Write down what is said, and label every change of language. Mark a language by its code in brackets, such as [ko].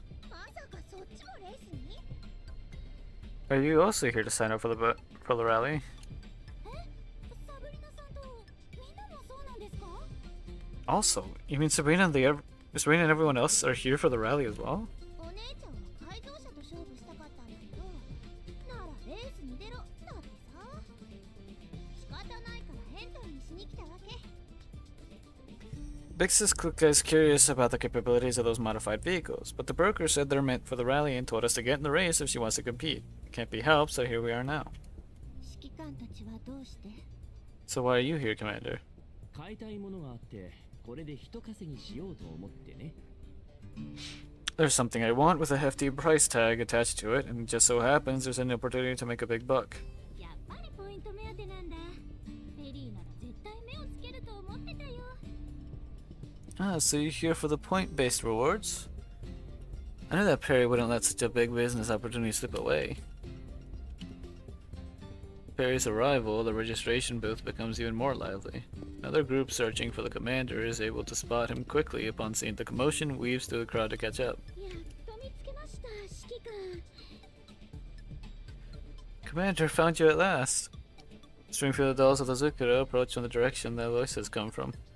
[ja] まさかそっちもレースに？ [en] Are you also here to sign up for the rally? [ja] サブリナさんとみんなもそうなんですか？ [en] Also, you mean Sabrina and everyone else are here for the rally as well? [ja] お姉ちゃんは改造車と勝負したかったんだけど、ならレースに出ろだってさ。仕方ないからエントリーしに来たわけ。 [en] Bix's is curious about the capabilities of those modified vehicles, but the broker said they're meant for the rally and told us to get in the race if she wants to compete. Can't be helped, so here we are now. [ja] 指揮官たちはどうして？ [en] So why are you here, Commander? [ja] 買いたいものがあってこれで一稼ぎしようと思ってね。 [en] There's something I want with a hefty price tag attached to it, and it just so happens there's an opportunity to make a big buck. [ja] やっぱりポイント目当てなんだ。ペリーなら絶対目をつけると思ってたよ。 [en] Ah, so you're here for the point-based rewards? I knew that Perry wouldn't let such a big business opportunity slip away. Perry's arrival, the registration booth becomes even more lively. Another group searching for the commander is able to spot him quickly upon seeing the commotion, weaves through the crowd to catch up. [ja] やっと見つけました、指揮官。 [en] Commander, found you at last! Stringfield dolls of the Zukura approach from the direction the voices come from.